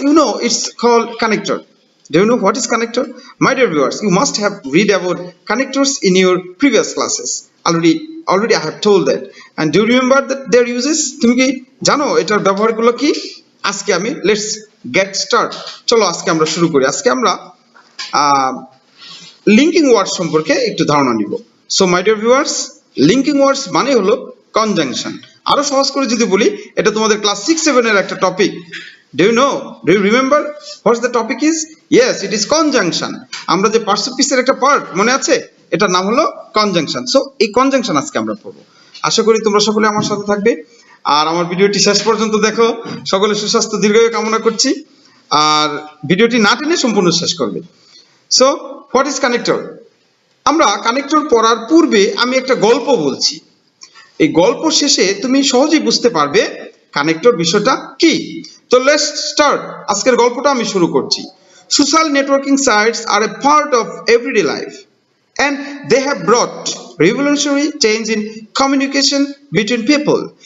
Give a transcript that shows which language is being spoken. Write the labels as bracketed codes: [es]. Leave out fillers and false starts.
[en] You know, it's called connector. Do you know what is connector? My dear viewers, you must have read about connectors in your previous classes. Already I have told that. And do you remember that their uses? [bn] তুমি কি জানো এটার ব্যবহারগুলো কি? আজকে আমি [en] let's get start. [bn] চলো আজকে আমরা শুরু করি। আজকে আমরা লিংকিং ওয়ার্ড সম্পর্কে একটু ধারণা নিব। [en] so my dear viewers, linking words [bn] মানে হলো [en] Conjunction. [bn] আরো সহজ করে যদি বলি, এটা তোমাদের ক্লাস 6-7 এর একটা topic. [en] Do you know? Do you remember what the topic is? Yes, it is conjunction. [bn] আমরা যে পার্টস অফ স্পিচের একটা পার্ট মনে আছে, এটার নাম হলো কনজাংশন। সো এই কনজাংশন আজকে আমরা পড়বো। আশা করি তোমরা সকলে আমার সাথে থাকবে আর আমার ভিডিওটি শেষ পর্যন্ত দেখো। সকলে সুস্বাস্থ্য দীর্ঘায়ু কামনা করছি আর ভিডিওটি না টেনে সম্পূর্ণ শেষ করবে। [en] So what is connector? [bn] আমরা কানেক্টর পড়ার পূর্বে আমি একটা গল্প বলছি। এই গল্প শেষে তুমি সহজেই বুঝতে পারবে কানেক্টর বিষয়টা কি। তো [en] Let's start. [bn] আজকের গল্পটা আমি শুরু করছি। [en] Social networking sites are a part of everyday life and they have brought revolutionary change in communication between people.